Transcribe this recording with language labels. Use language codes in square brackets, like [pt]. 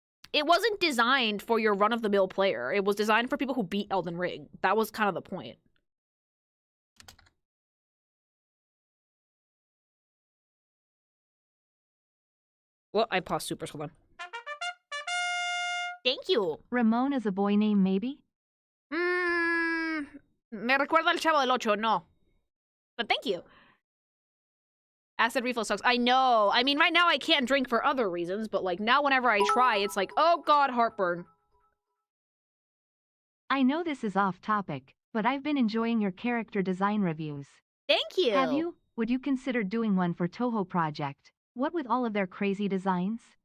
[en] It wasn't designed for your run-of-the-mill player. It was designed for people who beat Elden Ring. That was kind of the point. Well, I paused supers, hold on. Thank you. Ramon is a boy name, maybe? [es] Me recuerda el Chavo del Ocho, no. [en] But thank you. Acid reflux sucks. I know. I mean, right now I can't drink for other reasons, but like now whenever I try, it's like, oh god, heartburn. I know this is off topic, but I've been enjoying your character design reviews. Thank you. Have you? Would you consider doing one for Toho Project? What with all of their crazy designs?